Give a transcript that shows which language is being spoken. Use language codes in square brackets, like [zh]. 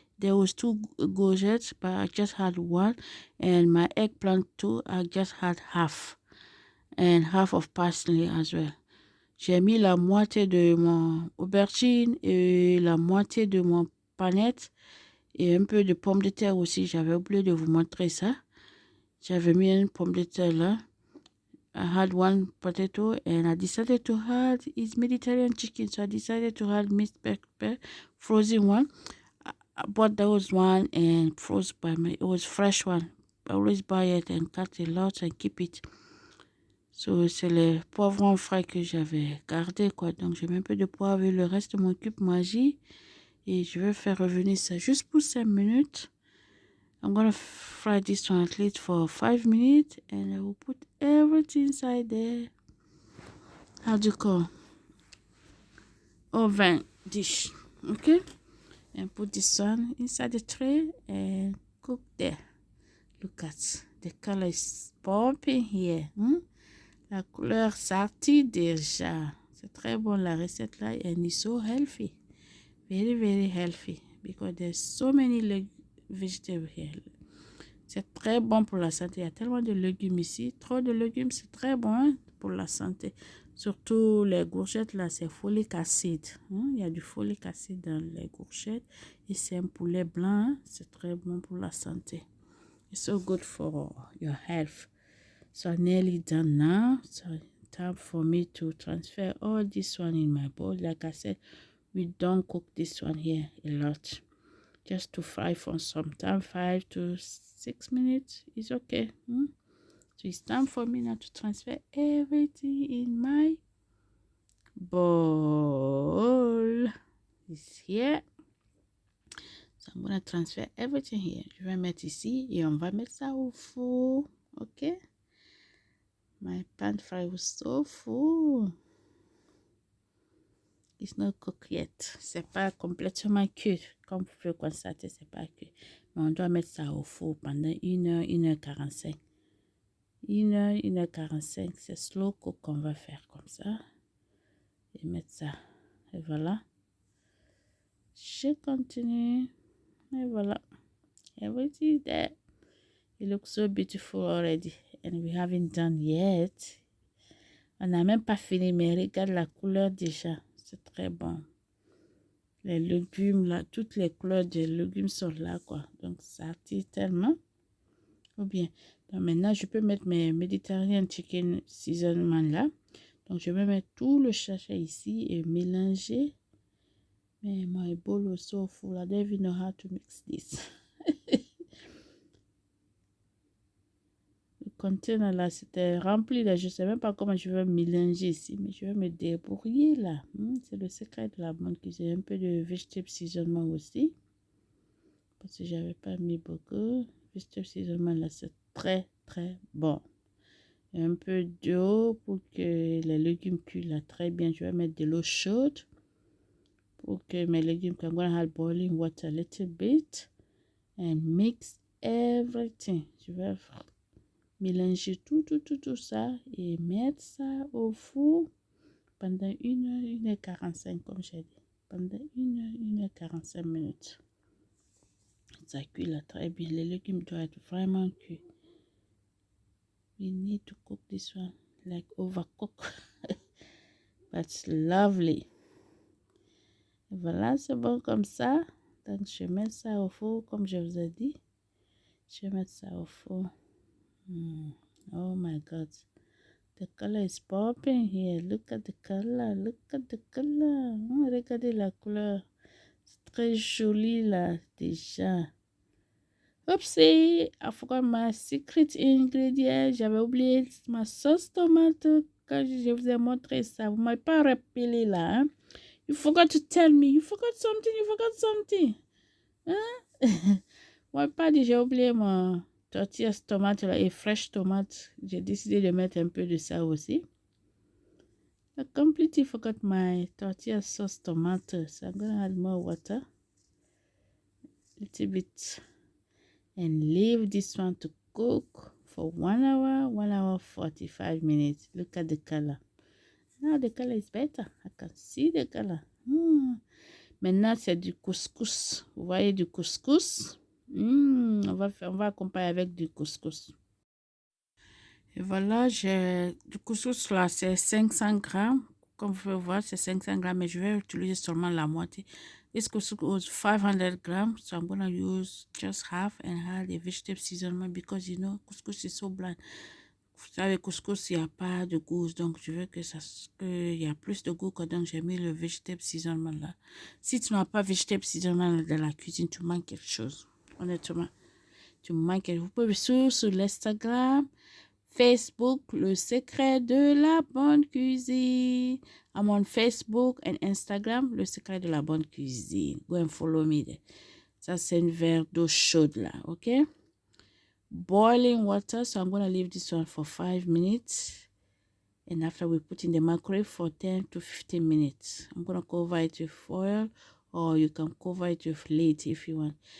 [en] There was 2 courgettes, but I just had 1. And my eggplant too, I just had half. And half of parsley as well. [fr] J'ai mis la moitié de mon aubergine et la moitié de mon panette et un peu de pomme de terre aussi. J'avais oublié de vous montrer ça. J'avais mis une pomme de terre là. [en] I had 1 potato and I decided to add is Mediterranean chicken. So I decided to add mixed pepper, frozen one. I bought those one and froze by me. It was fresh one. I always buy it and cut a lot and keep it. [fr] So, c'est le poivron frais que j'avais gardé, quoi. Donc, j'ai mis un peu de poivre et le reste de mon cube magie. Et je vais faire revenir ça juste pour 5 minutes. [en] I'm gonna fry this one at least for 5 minutes. And I will put everything inside there. How do you call? Oven dish. Okay? And put this one inside the tray and cook there. Look at the color is popping here. [fr] La couleur sortie déjà. C'est très bon la recette là [en] and it's so healthy. Very, very healthy because there's so many vegetables here. [fr] C'est très bon pour la santé. Il y a tellement de légumes ici. Trop de légumes, c'est très bon pour la santé. Surtout les courgettes là, c'est folic acid. Il y a du folic acid dans les courgettes. Et c'est un poulet blanc. C'est très bon pour la santé. [en] It's so good for your health. So I'm nearly done now. So time for me to transfer all this one in my bowl. Like I said, we don't cook this one here a lot. Just to fry for some time, 5 to 6 minutes is okay. So it's time for me now to transfer everything in my bowl. It's here. So I'm gonna transfer everything here. [fr] Je vais mettre ici et on va mettre ça au four. Okay? [en] My pan fry was so full. It's not cooked yet. [fr] C'est pas complètement cuit. Comme vous pouvez constater, c'est pas cuit. Mais on doit mettre ça au four pendant 1h, 1h45. 1h, 1h45. C'est slow cook qu'on va faire comme ça. Et mettre ça. Et voilà. Je continue. Et voilà. [en] Everything is there. It looks so beautiful already. And we haven't done yet. [fr] On n'a même pas fini, mais regarde la couleur déjà. C'est très bon. Les légumes là, toutes les couleurs des légumes sont là, quoi. Donc, ça attire tellement. Ou bien, donc maintenant, je peux mettre mes Mediterranean Chicken Seasoning là. Donc, je vais mettre tout le sachet ici et mélanger. [en] Mais my bowl was so full. I don't even know how to mix this. [fr] Le container là, c'était rempli là. Je ne sais même pas comment je vais mélanger ici. Mais je vais me débrouiller là. C'est le secret de la bonne cuisine. Un peu de vegetable seasoning aussi. Parce que j'avais pas mis beaucoup. Vegetable seasoning là, c'est très très bon. Et un peu d'eau pour que les légumes cuisent là très bien. Je vais mettre de l'eau chaude pour que mes légumes [en] can go and have boiling water a little bit and mix everything. [fr] Je vais mélanger tout ça et mettre ça au four pendant 1h, 1h45 comme j'ai dit. Pendant 1h, 1h45 minutes. Ça cuit là très bien. Les légumes doivent être vraiment cuits. [en] We need to cook this one like overcook. But lovely. [fr] Et voilà, c'est bon comme ça. Donc, je mets ça au four comme je vous ai dit. Je vais mettre ça au four. [en] Oh my God. The color is popping here. Look at the color. Look at the color. [fr] Regardez la couleur. C'est très joli là déjà. [en] Oupsie, I forgot my secret ingredient. [fr] J'avais oublié ma sauce tomate quand je vous ai montré ça. Vous ne m'avez pas rappelé là. [en] You forgot to tell me. You forgot something. You forgot something. [fr] Moi, pas dit, j'ai oublié mon tortillas tomate là, et fresh tomate. J'ai décidé de mettre un peu de ça aussi. [en] I completely forgot my tortilla sauce tomato. So I'm going to add more water. A little bit. And leave this one to cook for 1 hour, 1 hour 45 minutes. Look at the color. Now the color is better. I can see the color. [fr] Maintenant, c'est du couscous. Vous voyez du couscous? On va accompagner avec du couscous. Et voilà, j'ai du couscous là, c'est 500 grammes. Comme vous pouvez voir, c'est 500 grammes, mais je vais utiliser seulement la moitié. [en] This couscous was 500 grams, so I'm going to use just half and add the vegetable seasoning because you know, couscous is so bland. [fr] Vous savez, couscous, il n'y a pas de goût. Donc, je veux que qu'il y a plus de goût. Donc, j'ai mis le vegetable seasoning là. Si tu n'as pas vegetable seasoning dans la cuisine, tu manques quelque chose. Honnêtement, tu manques. Vous pouvez suivre sur l'Instagram, Facebook, le secret de la bonne cuisine. [en] I'm on Facebook and Instagram, le secret de la bonne cuisine. Go and follow me there. [fr] Ça, c'est un verre d'eau chaude là, ok? [en] Boiling water, so I'm going to leave this one for 5 minutes. And after we put in the microwave for 10 to 15 minutes. I'm going to cover it with foil or you can cover it with lid if you want.